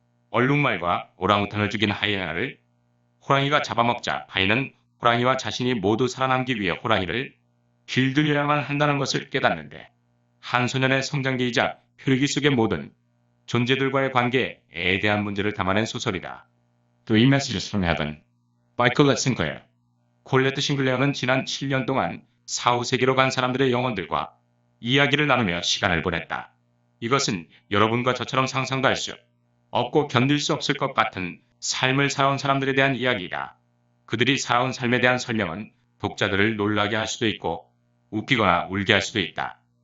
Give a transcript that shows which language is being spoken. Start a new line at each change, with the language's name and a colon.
Korean: 얼룩말과 오랑우탄을 죽인 하이에나를 호랑이가 잡아먹자 파이는 호랑이와 자신이 모두 살아남기 위해 호랑이를 길들여야만 한다는 것을 깨닫는데 한 소년의 성장기이자 표류기 속의 모든 존재들과의 관계에 대한 문제를 담아낸 소설이다.
English: Three Messages from Heaven by Colette Sinclair.
Korean: 콜레트 싱클레어는 지난 7년 동안 사후세계로 간 사람들의 영혼들과 이야기를 나누며 시간을 보냈다. 이것은 여러분과 저처럼 상상도 할 수 없고 견딜 수 없을 것 같은 삶을 살아온 사람들에 대한 이야기이다. 그들이 살아온 삶에 대한 설명은 독자들을 놀라게 할 수도 있고 웃기거나 울게 할 수도 있다.